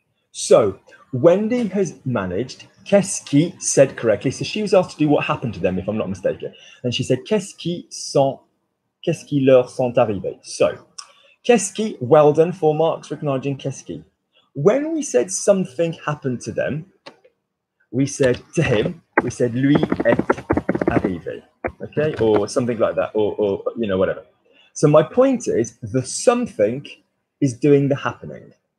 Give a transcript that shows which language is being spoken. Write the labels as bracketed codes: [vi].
[en] So Wendy has managed, [fr] qu'est-ce qui [en] said correctly. So she was asked to do what happened to them, if I'm not mistaken. And she said, [fr] qu'est-ce qui leur sont arrivés. [en] So, [fr] qu'est-ce qui, [en] well done, 4 marks for acknowledging qu'est-ce qui. When we said something happened to them, we said to him, we said [fr] lui est arrivé, [en] okay, or something like that, or whatever. So my point is, the something is doing the happening.